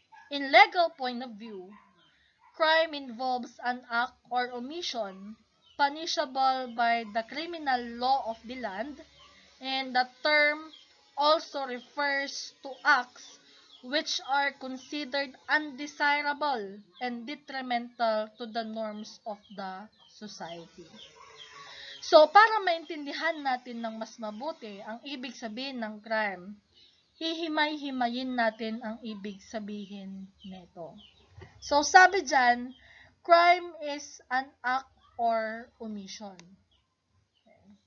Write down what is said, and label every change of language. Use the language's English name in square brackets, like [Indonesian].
[English] In legal point of view, crime involves an act or omission punishable by the criminal law of the land, and the term also refers to acts which are considered undesirable and detrimental to the norms of the society. [Filipino] So, para maintindihan natin ng mas mabuti ang ibig sabihin ng crime, hihimay-himayin natin ang ibig sabihin nito. [English] So, [Filipino] sabi dyan, [English] crime is an act or omission. Okay.